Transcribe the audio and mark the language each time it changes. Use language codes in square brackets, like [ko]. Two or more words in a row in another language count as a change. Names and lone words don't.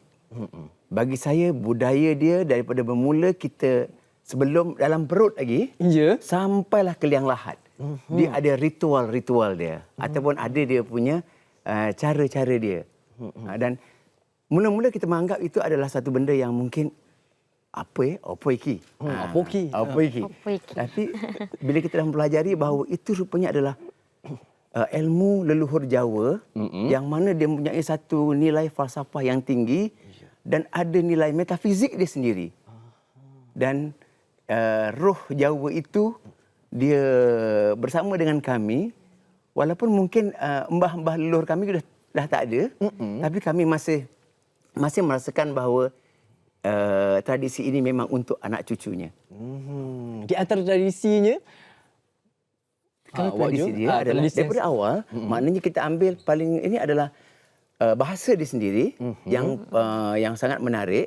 [ms] Bagi saya budaya dia daripada bermula kita sebelum dalam perut lagi, sampailah ke liang lahat. Dia ada ritual-ritual dia. Ataupun ada dia punya cara-cara dia. Dan mula-mula kita menganggap itu adalah satu benda yang mungkin, [jv] apa iki? Apa iki? [ms] Tapi bila kita dah mempelajari bahawa itu rupanya adalah ilmu leluhur Jawa, yang mana dia mempunyai satu nilai falsafah yang tinggi dan ada nilai metafizik dia sendiri. Dan roh Jawa itu dia bersama dengan kami, walaupun mungkin mbah-mbah leluhur kami dah tak ada, tapi kami masih merasakan bahawa tradisi ini memang untuk anak cucunya. Di antara tradisinya, tradisi dia adalah daripada awal, maknanya kita ambil paling ini adalah bahasa dia sendiri yang sangat menarik.